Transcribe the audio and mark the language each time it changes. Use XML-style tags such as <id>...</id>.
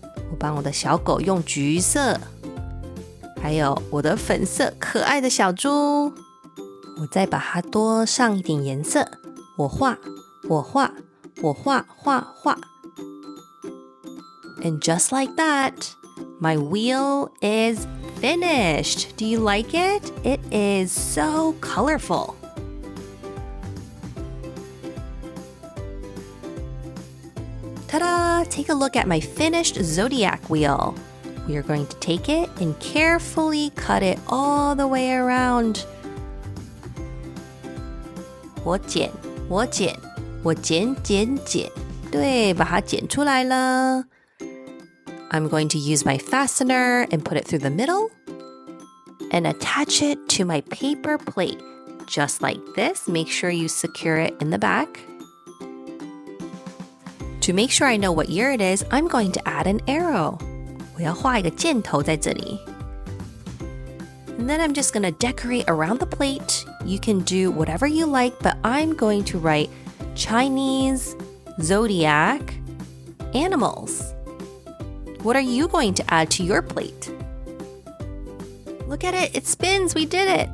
<zh>我帮我的小狗用橘色，还有我的粉色可爱的小猪。我再把它多上一点颜色，我画，我画，我画，画，画。</zh> <en>And just like that, my wheel is finished. Do you like it? It is so colorful. Ta-da! Take a look at my finished zodiac wheel. We are going to take it and carefully cut it all the way around.</en> <zh>我剪，我剪，我剪剪剪，对，把它剪出来了。</zh> <en>I'm going to use my fastener and put it through the middle and attach it to my paper plate. Just like this, make sure you secure it in the back. To make sure I know what year it is, I'm going to add an arrow.</en> <zh>我要画一个箭头在这里。</zh> <en>And then I'm just going to decorate around the plate. You can do whatever you like, but I'm going to write Chinese zodiac animals. What are you going to add to your plate? Look at it, it spins, we did it.</en>